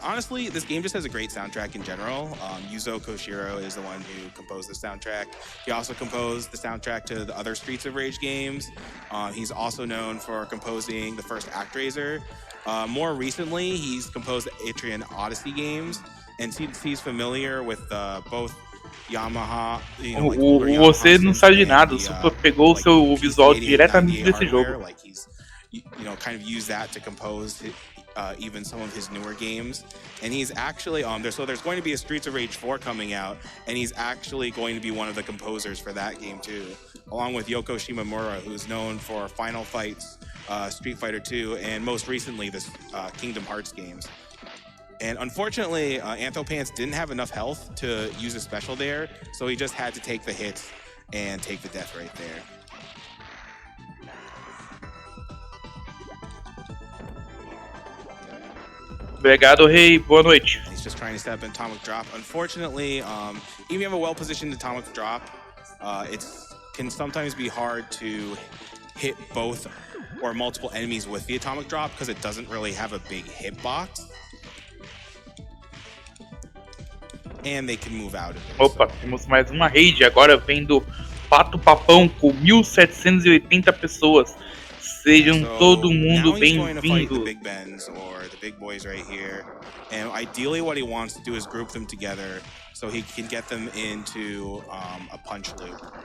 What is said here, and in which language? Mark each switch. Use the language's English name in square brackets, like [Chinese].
[English] Honestly, this game just has a great soundtrack in general. Yuzo Koshiro is the one who composed the soundtrack. He also composed the soundtrack to the other Streets of Rage games. He's also known for composing the first ActRaiser. More recently, he's composed the Atrian Odyssey games, and he's familiar with both Yamaha. [Portuguese] Você não sabe de nada, o Super pegou o seu visual diretamente desse jogo. [English] Like he's, you know, kind of used that to compose even some of his newer games, and he's actually there's going to be a Streets of Rage 4 coming out, and he's actually going to be one of the composers for that game too, along with Yoko Shimomura, who's known for Final Fights, Street Fighter 2, and most recently this Kingdom Hearts games. And unfortunately, Anthopants didn't have enough health to use a special there, so he just had to take the hits and take the death right there. [Portuguese] Obrigado, Rei. Boa noite. [English] He's just trying to set up an atomic drop. Unfortunately, even if you have a well-positioned atomic drop, it can sometimes be hard to hit both or multiple enemies with the atomic drop because it doesn't really have a big hitbox. And they can move out of it. [Portuguese] Opa, temos mais uma raid agora vem do Pato Papão com 1.780 pessoas. Sejam todo mundo [English] now he's going to fight the [Portuguese] bem-vindos. [English] Big Bens or the big boys right here. And ideally what he wants to do is group them together so he can get them into a punch loop.